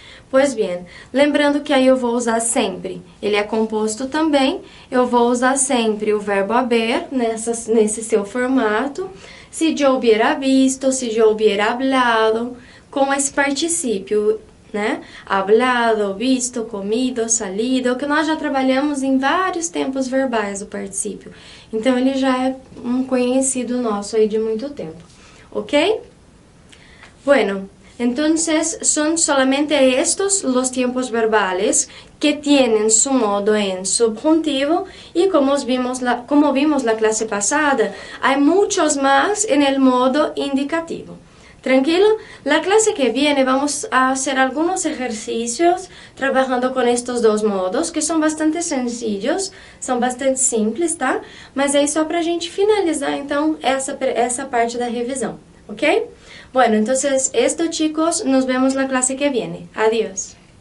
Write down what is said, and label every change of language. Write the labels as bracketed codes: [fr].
[pt] Pois bem, lembrando que aí eu vou usar sempre, ele é composto também, eu vou usar sempre o verbo haber nesse seu formato, [es] se yo hubiera visto, se yo hubiera hablado, [pt] com esse particípio, né? Hablado, visto, comido, salido, que nós já trabalhamos em vários tempos verbais do particípio. Então, ele já é um conhecido nosso aí de muito tempo, ok? [es] Bueno, entonces son solamente estos los tiempos verbales que tienen su modo en subjuntivo y como vimos la clase pasada, hay muchos más en el modo indicativo. ¿Tranquilo? La clase que viene vamos a hacer algunos ejercicios trabajando con estos dos modos, que son bastante sencillos, [pt] são bastante simples, tá? Mas é só pra gente finalizar, então, essa parte da revisão, ok? [es] Bueno, entonces, esto, chicos, nos vemos la clase que viene. Adiós.